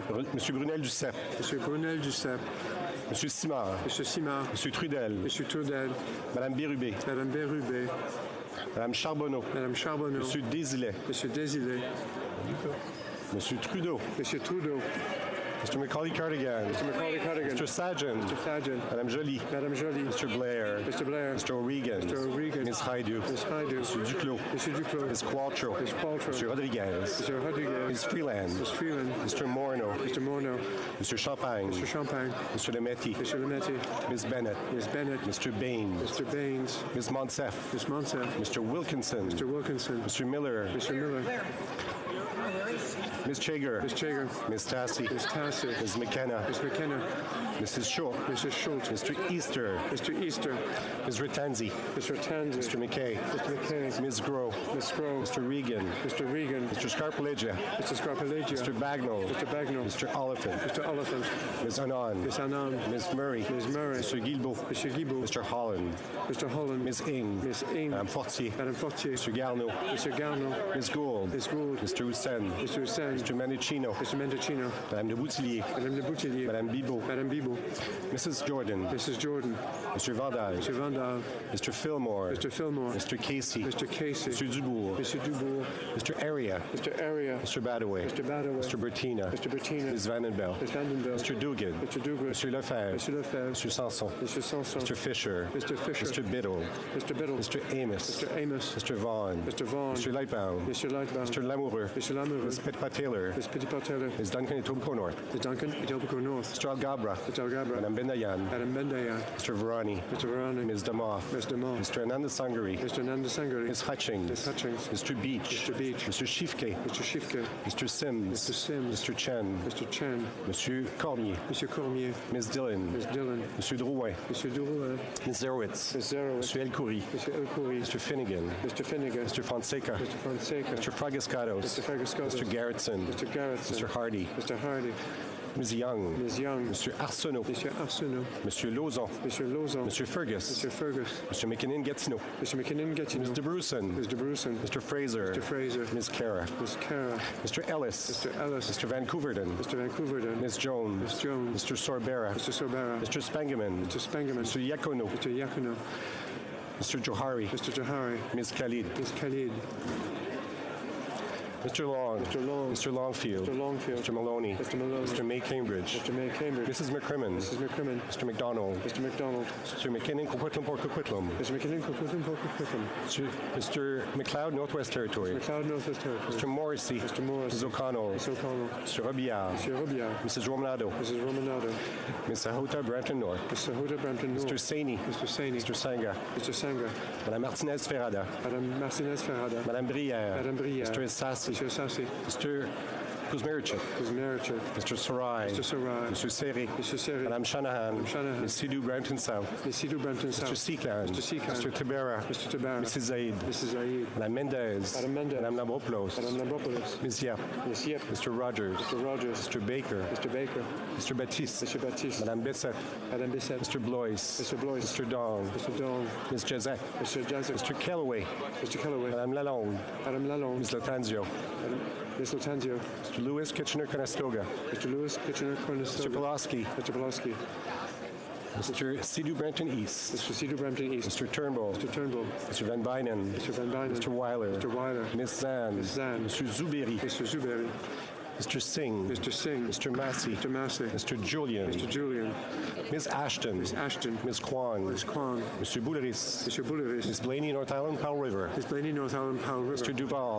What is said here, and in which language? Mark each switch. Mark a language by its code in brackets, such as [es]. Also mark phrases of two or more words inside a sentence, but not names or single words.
[fr] Monsieur Brunel-Duceppe. Monsieur Brunel-Duceppe. Monsieur Simard. Monsieur Simard. Monsieur Trudel. Monsieur Trudel. Madame Bérubé. Madame Bérubé. Madame Charbonneau. Madame Charbonneau. Monsieur Désilet. Monsieur Désilet. Monsieur Trudeau. Monsieur Trudeau. [en] Mr. Macaulay-Cardigan. Mr. Macaulay-Cardigan. Mr. Sajan. Mr. Sajan. [fr] Madame Joly. Madame Joly. [en] Mr. Blair. Mr. Blair. Mr. O'Regan. Mr. O'Regan. Ms. Haidu. Ms. Haidu. Mr. Duclos. Mr. Duclos. Ms. Qualtrough. Ms. Qualtrough. Mr. Rodriguez. Mr. Rodriguez. Ms. Freeland. Ms. Freeland. Mr. Morneau. Mr. Morneau. Mr. Champagne. Mr. Champagne. Mr. Lemetti. Mr. Lemetti. Ms. Bennett. Ms. Bennett. Mr. Baines. Mr. Baines. Ms. Monsef. Ms. Monsef. Mr. Wilkinson. Mr. Wilkinson. Mr. Miller. Mr. Miller. Ms. Chager. Ms. Chager. Ms. Tassi. Ms. Tassi. Ms. McKenna. Ms. McKenna. Mrs. Schultz. Mrs. Schultz. Mr. Easter. Mr. Easter. Ms. Ratanzi. Mr. Tanzi. Mr. McKay. Mr. McKay. Ms. Groh. Ms. Groh. Mr. Regan. Mr. Regan. Mr. Scarpaleggia. Mr. Scarpaleggia. Mr. Bagnall. Mr. Bagnall. Mr. Oliphant. Mr. Oliphant. Ms. Anand. Ms. Anand. Ms. Murray. Ms. Murray. Mr. Guilbeault. Mr. Guilbeault. Mr. Holland. Mr. Holland. Ms. Ing. Ms. Ing. [fr] Madame Fortier. Madame Fortier. [en] Mr. Garneau. Mr. Garneau. Ms. Gould. Ms. Gould. Mr. Hussein. Mr. Hussein. Mr. Mendocino. Mr. Mendocino. [fr] Madame de Boutillier. Madame de Boutillier. Madame Bibeau. Madame Bibeau. [en] Mrs. Jordan. Mrs. Jordan. Mr. Vandal. Mr. Vandal. Mr. Fillmore. Mr. Fillmore. Mr. Casey. Mr. Casey. Mr. Dubourg. Mr. Dubourg. Mr. Area. Mr. Area. Mr. Badaway. Mr. Badaway. Mr. Bertina. Mr. Bertina. Ms. Vandenbell. Ms. Vandenbell. Mr. Dugan. Mr. Dugan. Mr. Lefebvre. Mr. Lefebvre. Mr. Sanson. Mr. Sanson. Mr. Fisher. Mr. Fisher. Mr. Biddle. Mr. Biddle. Mr. Amos. Mr. Amos. Mr. Vaughn. Mr. Vaughn. Mr. Lightbound. Mr. Lightbound. Mr. Lamoureux. Mr. Lamoureux. Ms. Petitpas-Taylor. Ms. Petitpas-Taylor. Ms. Duncan Etobicoke North. Ms. Duncan Etobicoke North. Mr. Algabra. Mr. Algabra. [fr] Madame Bendayan. Madame Bendayan. [en] Mr. Varani. Mr. Varani. Ms. Damoff. Ms. Damoff. Mr. Ananda Sangari. Mr. Nanda Sangari. Ms. Hutchings. Ms. Hutchings. Mr. Beach. Mr. Beach. Mr. Shifke. Mr. Shifke. Mr. Sims. Mr. Sims. Mr. Chen. Mr. Chen. [fr] Monsieur Cormier. Monsieur Cormier. [en] Ms. Dillon. Ms. Dillon. [fr] Monsieur Drouin. Monsieur Drouin. [en] Ms. Zerowitz. Ms. Zerowitz. [fr] Monsieur El Khoury. Monsieur El Khoury. [en] Mr. Finnegan. Mr. Finnegan. Mr. Fonseca. Mr. Fonseca. Mr. Fragascatos. Mr. Fragascatos. Mr. Garrettson. Mr. Garrettson. Mr. Hardy. Mr. Hardy. Ms. Young. Ms. Young. Mr. Arsenault. [fr] Monsieur Arsenault. Monsieur Lauzon. Monsieur Lauzon. Monsieur Fergus. Monsieur Fergus. [en] Mr. McKinnon-Gatineau. Mr. McKinnon-Gatineau. Mr. Bruson. Mr. Bruson. Mr. Fraser. Mr. Fraser. Ms. Cara. Ms. Cara. Mr. Ellis. Mr. Ellis. Mr. Vancouverden. Mr. Vancouverden. Ms. Jones. Ms. Jones. Mr. Sorbera. Mr. Sorbera. Mr. Spangeman. Mr. Spangeman. Mr. Iacono. Mr. Iacono. Mr. Johari. Mr. Johari. Ms. Khalid. Ms. Khalid. Mr. Long. Mr. Long. Mr. Longfield. Mr. Longfield. Mr. Maloney. Mr. Maloney. Mr. May Cambridge. Mr. May Cambridge. Mrs. McCrimmon. Mrs. McCrimmon. Mr. McDonald. Mr. McDonald. Mr. McKinnon, Coquitlam, Port Coquitlam. Mr. McKinnon, Coquitlam, Port Coquitlam. Mr. McLeod, Northwest Territory. Mr. McLeod, Northwest Territory. Mr. Morrissey. Mr. Morris. Mrs. O'Connell. Mr. O'Connell. Mr. Robillard. Mr. Robillard. Mrs. Romanado. Mrs. Romanado. Ms. Sahota, Brampton North. Mr. Hoda, Brampton North. Mr. Saini. Mr. Saini. Mr. Sanga. Mr. Sanga. [fr] Madame Martinez Ferrada. Madame Martinez Ferrada. Madame Brière. Madame Brière. [en] Mr. Sassi. Mr. Sassi. Mr. Kuzmerichuk. Kuzmerichuk. Mr. Sarai. Mr. Sarai. Mr. Seri. Mr. Seri. [fr] Madame Shanahan. Madame Shanahan. [en] Ms. Sidhu, Brampton South. Ms. Sidhu, Brampton South. Mr. Seekland. Mr. Seekland. Mr. Tabera. Mr. Tabara. Mrs. Zaid. Mrs. Zaid. [fr] Madame Mendez. Madame Mendez. Madame Lambropoulos. Madame Lambropoulos. [en] Ms. Yap. Ms. Yep. Mr. Rogers. Mr. Rogers. Mr. Baker. Mr. Baker. Mr. Baptiste. Mr. Baptiste. [fr] Madame Bessette. Madame Bissett. [en] Mr. Blois. Mr. Blois. Mr. Dong. Mr. Dong. Ms. Jazek. Mr. Jazek. Mr. Kellaway. Mr. Kellaway. [fr] Madame Lalonde. Madame Lalonde. [en] Ms. Latanzio. Ms. Latanzio. Mr. Lewis, Kitchener-Conestoga. Mr. Lewis, Kitchener-Conestoga. Mr. Pulaski. Mr. Pulaski. Mr. Sidhu Brampton East. Mr. Sidhu Brampton East. Mr. Turnbull. Mr. Turnbull. Mr. Van Bynen. Mr. Van Bynen. Mr. Weiler. Mr. Weiler. Ms. Zan. Ms. Zan. Mr. Zuberi. Mr. Zuberi. Mr. Singh. Mr. Singh. Mr. Massey. Mr. Massey. Mr. Julian. Mr. Julian. Ms. Ashton. Ms. Ashton. Ms. Kwan. Ms. Kwan. Mr. Bouleris. Mr. Bouleris. Ms. Blaney, North Island, Powell River. Ms. Blaney, North Island, Powell River. Mr. Duval.